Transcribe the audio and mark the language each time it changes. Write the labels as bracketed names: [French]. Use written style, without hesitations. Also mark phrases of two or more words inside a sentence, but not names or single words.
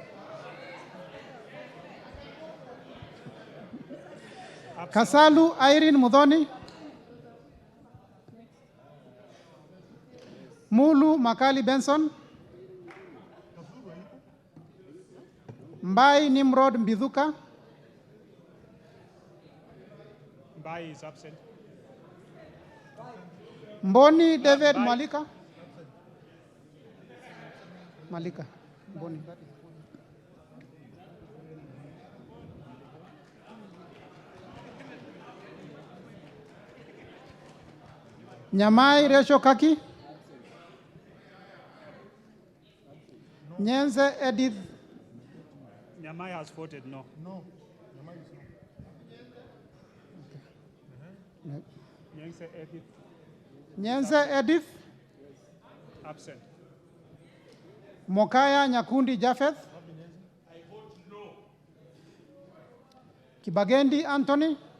[English] Kasalu Irene Mudhoni. Mulu Makali Benson. Mbai Nimrod Mbithuka. Mbai is absent. Mboni David Malika. Malika. Mboni. Nyamai Resho Kaki. Nyenze Edith. Nyamai has voted no. No. Nyamai is no. Nyense Edith. Nyenze Edith. Absent. Mokaya Nyakundi Japheth. Kibagendi Anthony.